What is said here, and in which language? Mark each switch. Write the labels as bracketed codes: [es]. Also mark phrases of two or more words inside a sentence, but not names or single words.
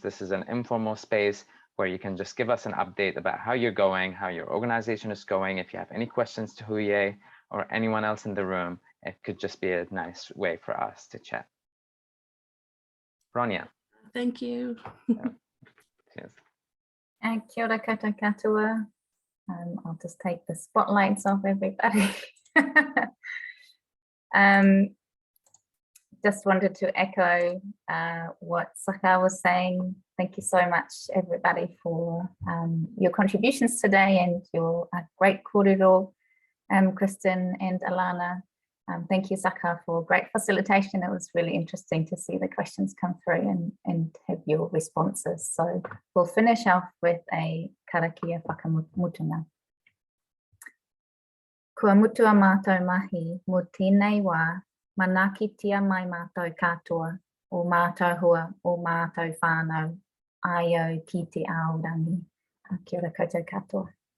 [en] This is an informal space where you can just give us an update about how you're going, how your organization is going. If you have any questions to Huye or anyone else in the room, it could just be a nice way for us to chat. Rania. Thank you. Cheers. [mi] Kia ora koutou katoa. [en] I'll just take the spotlights off everybody. Just wanted to echo what Saka was saying. Thank you so much, everybody, for your contributions today and your great kōrero, Kristen and Alana. Thank you, Saka, for great facilitation. It was really interesting to see the questions come through and have your responses. So we'll finish off with a [mi] karakia whakamutuna. Kua mutua mātou mahi, mo tēnei wā, manakitia mai mātou katoa, o mātou hua, o mātou whānau, ai au ki te aorangi. Kia ora koutou katoa.